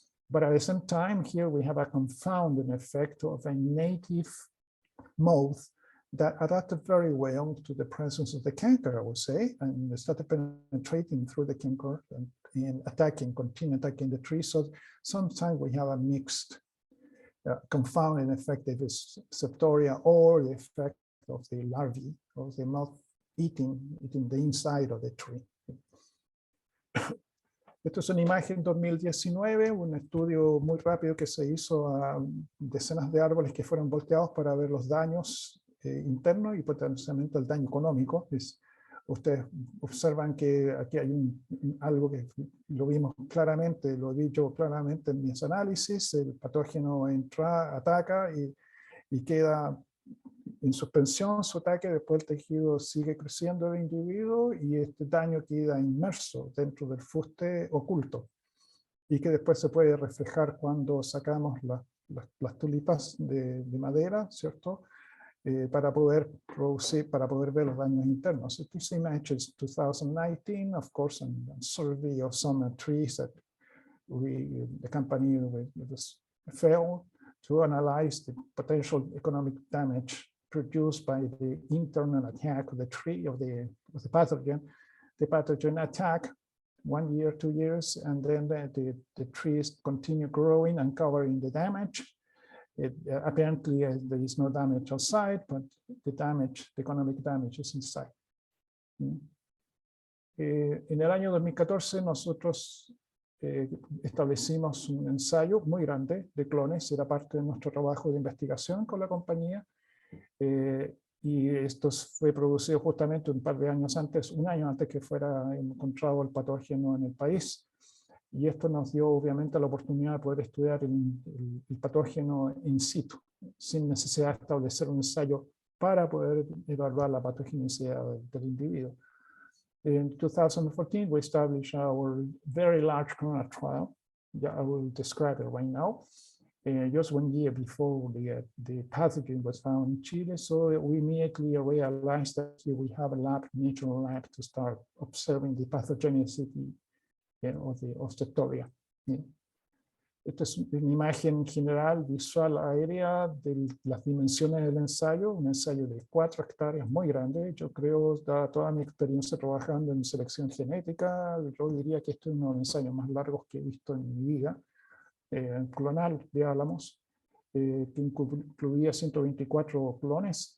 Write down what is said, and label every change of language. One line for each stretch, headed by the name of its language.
English: But at the same time, here we have a confounding effect of a native moth that adapted very well to the presence of the canker, I would say, and started penetrating through the canker and continue attacking the tree. So sometimes we have a mixed confounding effect of this Septoria, or the effect of the larvae of the moth eating the inside of the tree.
Spanish: Esto es una imagen 2019, un estudio muy rápido que se hizo a decenas de árboles que fueron volteados para ver los daños internos y potencialmente el daño económico. Ustedes observan que aquí hay algo que lo vimos claramente, lo he dicho claramente en mis análisis. El patógeno entra, ataca y queda en suspensión su ataque. Después el tejido sigue creciendo del individuo y este daño queda inmerso dentro del fuste oculto, y que después se puede reflejar cuando sacamos las tulipas de madera, ¿cierto? Para poder producir, para poder ver los daños internos.
English: This image is 2019, of course, and a survey of some trees that the company failed to analyze the potential economic damage produced by the internal attack of the tree, of the pathogen. The pathogen attack 1 year, 2 years, and then the trees continue growing and covering the damage. Apparently there is no damage outside, but the economic damage is inside.
Spanish: En el año 2014 nosotros establecimos un ensayo muy grande de clones, era parte de nuestro trabajo de investigación con la compañía, y esto fue producido justamente un par de años antes, un año antes que fuera encontrado el patógeno en el país. Y esto nos dio obviamente la oportunidad de poder estudiar el patógeno in situ, sin necesidad de establecer un ensayo para poder evaluar la patogenicidad del individuo.
English: In 2014, we established our very large clonal trial. I will describe it right now. Just 1 year before the pathogen was found in Chile, so we immediately realized that we have a lab, natural lab, to start observing the pathogenicity of Septoria.
Spanish: Esta es una imagen general visual aérea de las dimensiones del ensayo, un ensayo de 4 hectáreas muy grande. Yo creo, dada toda mi experiencia trabajando en selección genética, yo diría que este es uno de los ensayos más largos que he visto en mi vida, clonal de álamos, que incluía 124 clones.